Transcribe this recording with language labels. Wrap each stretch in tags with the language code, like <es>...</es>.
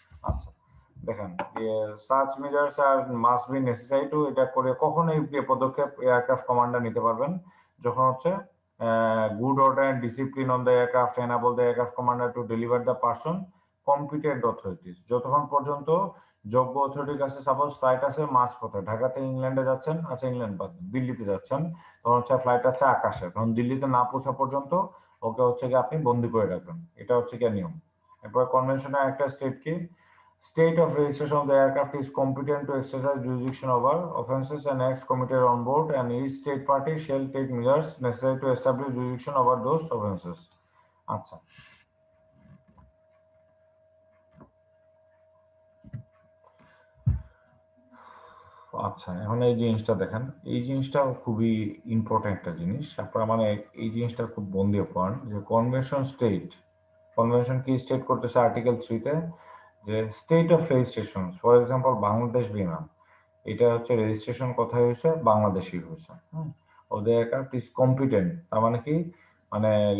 <bn>আচ্ছা, দেখেন</bn> <en>search measures are must be necessary to,</en> <bn>এটা করে কখন এই পদক্ষেপ এয়ারক্রাফট কমান্ডার নিতে পারবেন, যখন হচ্ছে</bn> <en>good order and discipline on the aircraft enable the aircraft commander to deliver the person competent authorities,</en> <bn>যতক্ষণ পর্যন্ত যোগ্য অথরিটির কাছে, সাপোজ ফ্লাইট আছে মাঝপথে, ঢাকা থেকে ইংল্যান্ডে যাচ্ছেন, আচ্ছা ইংল্যান্ড বাদ দিল্লিতে যাচ্ছেন, তখন হচ্ছে ফ্লাইট আছে আকাশে, তখন দিল্লিতে না পৌঁছা পর্যন্ত ওকে হচ্ছে কি আপনি বন্দি করে রাখবেন, এটা হচ্ছে কি নিয়ম। এরপর কনভেনশনের একটা স্টেট কি,</bn> <en>state of registration of the aircraft is competent to exercise jurisdiction over offences and acts committed on board, and each state party shall take measures necessary to establish jurisdiction over those offences.</en> <bn>আচ্ছা, আচ্ছা, এখন এই জিনিসটা দেখেন, এই জিনিসটা খুবই important একটা জিনিস, আপনারা মানে এই জিনিসটা খুব মন দিয়ে পড়েন যে কনভেনশন স্টেট, কনভেনশন কি স্টেট করতেছে আর্টিকেল 3 তে, যে state of registration for example Bangladesh বিমান, এটা হচ্ছে রেজিস্ট্রেশন কোথায় হয়েছে, বাংলাদেশই হয়েছে, হ্যাঁ, ওদের</bn> <en>aircraft is competent,</en> <bn>তার মানে কি, মানে</bn>